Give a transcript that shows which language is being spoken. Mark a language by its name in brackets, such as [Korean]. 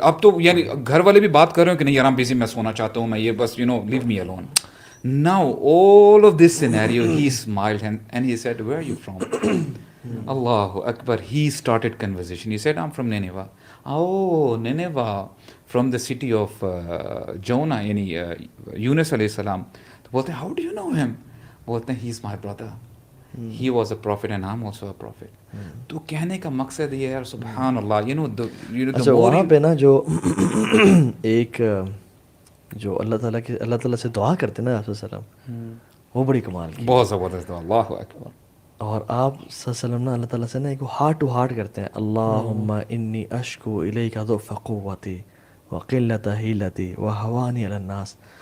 [Urdu] اب تو یعنی گھر والے بھی بات کر رہے ہیں کہ نہیں یار بزی, میں سونا چاہتا ہوں, میں یہ بس [English] you know leave me alone. Now all of this scenario, he smiled and he said, where are you from? Allahu Akbar. He started conversation. He said, I'm from Nineveh. Oh, Nineveh, from the city of Jonah, yani Yunus alayhi salam. [Urdu] تو بولتے ہیں [English] how do you know him? [Urdu] بولتے ہیں [English] he is my brother. He was a prophet and I am also a prophet. [Urdu] تو کہنے کا مقصد یہ ہے یار سبحان اللہ, اچھا وہاں پہ نا جو ایک جو اللہ تعالیٰ سے دعا کرتے ہیں نا آپ صلی اللہ علیہ وسلم, وہ بڑی کمال کی, بہت زبردست دعا, اللہ اکبر. اور آپ صلی اللہ علیہ وسلم نا اللہ تعالیٰ سے نا ایک ہارٹ ٹو ہارٹ کرتے ہیں, [Arabic] اللہم انی اشکو الیک ضعف قوتی وقلت حیلتی وہوانی علی الناس.